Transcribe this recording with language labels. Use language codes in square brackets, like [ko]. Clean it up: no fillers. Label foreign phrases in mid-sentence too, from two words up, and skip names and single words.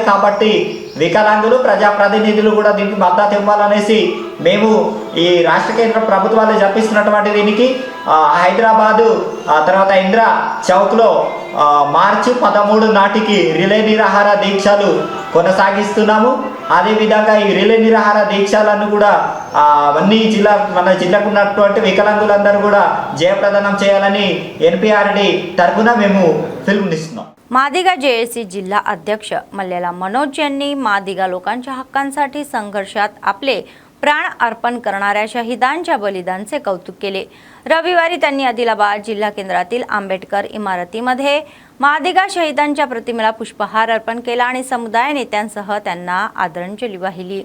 [te] కాబట్టి వికలాంగులు ప్రజాప్రతినిధులు కూడా దీనికి మద్దతు ఇవ్వాలనేసి మేము ఈ రాష్ట్ర కేంద్ర ప్రభుత్వాలు జరిపిస్తున్నటువంటి దీనికి హైదరాబాదు తర్వాత ఇందిరా చౌక్లో మార్చి 13 నాటికి రిలే నిరాహార దీక్షలు కొనసాగిస్తున్నాము. అదేవిధంగా ఈ రిలే నిరాహార దీక్షలను కూడా అన్ని మన జిల్లాకు ఉన్నటువంటి వికలాంగులందరూ కూడా జయప్రదనం చేయాలని NPRD తరఫున మేము పిలుపునిస్తున్నాం. [mr] मादिगा JAC जिल्हा अध्यक्ष मल्ल्याला मनोज यांनी मादिगा लोकांच्या हक्कांसाठी संघर्षात आपले प्राण अर्पण करणाऱ्या शहीदांच्या बलिदानाचे कौतुक केले. रविवारी त्यांनी आदिलाबाद जिल्हा केंद्रातील आंबेडकर इमारतीमध्ये मादिगा शहीदांच्या प्रतिमेला पुष्पहार अर्पण केला आणि समुदाय नेत्यांसह त्यांना आदरांजली वाहिली.